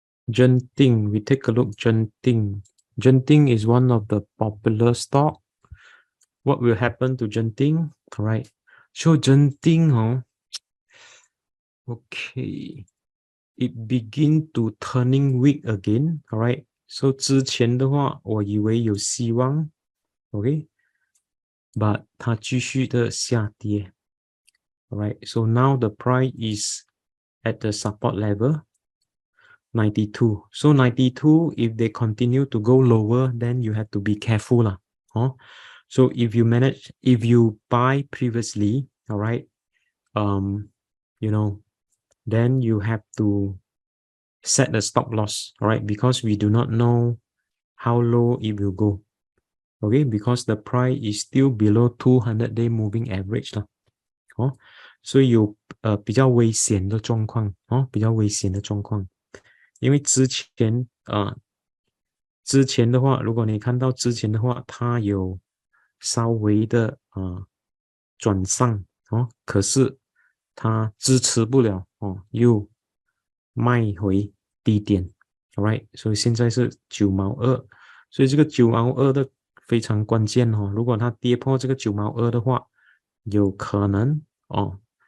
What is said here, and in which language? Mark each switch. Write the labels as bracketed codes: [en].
[en] Genting, we take a look. Genting is one of the popular stock. What will happen to Genting? Alright. So Genting, okay, it begin to turning weak again. Alright. [zh] So 之前的话我以为有希望 okay, but 它继续的下跌 alright. [en] So now the price is at the support level 92. So 92, if they continue to go lower, then you have to be careful lah. So if you buy previously, alright, then you have to set the stop loss, alright, because we do not know how low it will go. Okay, because the price is still below 200-day moving average 啦所以有比较危险的状况比较危险的状况 [zh] 因为之前的话，如果你看到之前的话，它有稍微的转上哦，可是它支持不了哦，又卖回低点 ，alright， 所以现在是9毛2，所以这个9毛2的非常关键哦，如果它跌破这个9毛2的话，有可能哦，